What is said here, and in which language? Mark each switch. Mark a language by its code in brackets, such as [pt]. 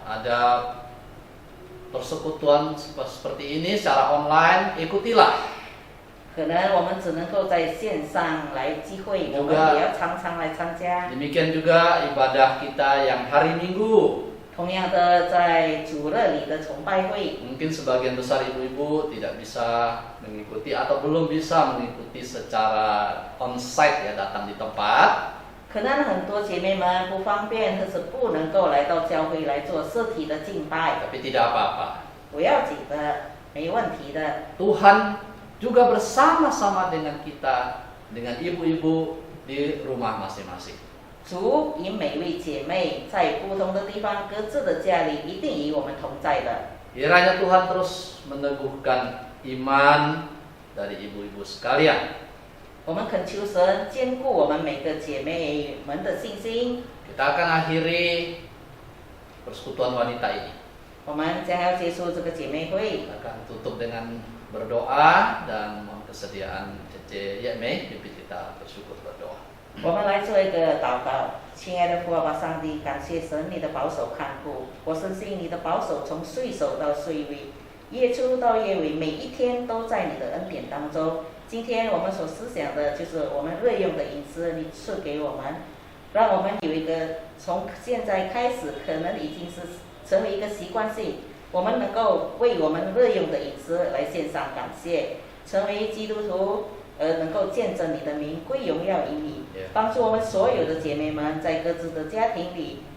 [id] Ada persekutuan seperti ini secara online, ikutilah. [zh] 可能我们只能够在线上来聚会，我们也要常常来参加。 [id] Demikian juga ibadah kita yang hari Minggu. [zh] 同样的，在主日里的崇拜会， [id] Mungkin sebagian besar ibu-ibu tidak bisa mengikuti atau belum bisa mengikuti secara onsite ya, datang di tempat. [zh] 可能很多姐妹们不方便，或是不能够来到教会来做实体的敬拜。 [id] Tapi tidak apa-apa. [zh] 不要紧的，没问题的。 [id] Tuhan juga bersama-sama dengan kita, dengan ibu-ibu di rumah masing-masing. [zh] 主与每位姐妹在不同的地方各自的家里，一定与我们同在的。 [id] Kiranya Tuhan terus meneguhkan iman dari ibu-ibu sekalian. [zh] 我们恳求神坚固我们每个姐妹们的信心。 [id] Kita akan akhiri persekutuan wanita ini. [zh] 我们将要结束这个姐妹会， [id] Kita akan tutup dengan berdoa dan mohon kesediaan Cece Yeme pimpin kita bersyukur berdoa. [zh] 我们来做一个祷告。亲爱的父爸爸上帝，感谢神你的保守看顾，我深信你的保守从岁首到岁尾，月初到月尾，每一天都在你的恩典当中。今天我们所思想的就是我们日用的饮食，你赐给我们，让我们有一个从现在开始可能已经是成为一个习惯性，我们能够为我们日用的饮食来献上感谢，成为基督徒，能够见证你的名，归荣耀于你，帮助我们所有的姐妹们在各自的家庭里